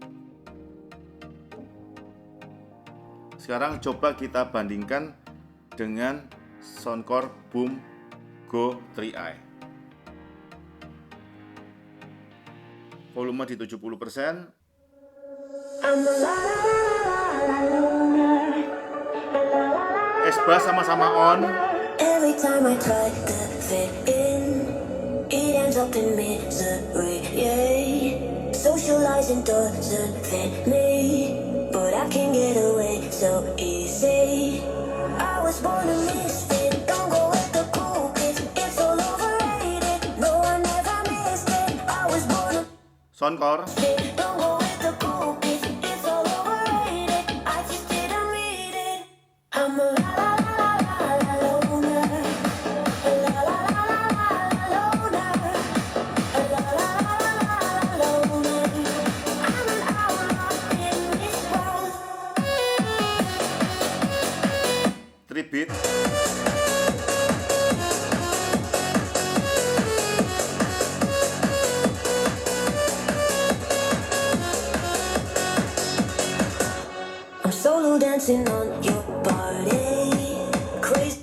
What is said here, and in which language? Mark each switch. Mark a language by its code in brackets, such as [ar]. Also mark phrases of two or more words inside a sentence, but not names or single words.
[id] Sekarang coba kita bandingkan dengan Soundcore Boom Go 3i. Volume di 70%. S-Bass sama-sama on. [en] Every time I try to fit in, it ends up in misery, yeah. Socializing doesn't fit me, but I can get away so easy. I was born a misfit, don't go with the cool kids, it's all overrated, no I never missed it. I was born a Soundcore. don't go with the cool kids, it's all overrated, I just didn't read it. I'm a la la la la la loner, a la la la la la loner, a la la la la la loner. I'm an outlaw in this world. 3-beat. I'm solo dancing on your body, crazy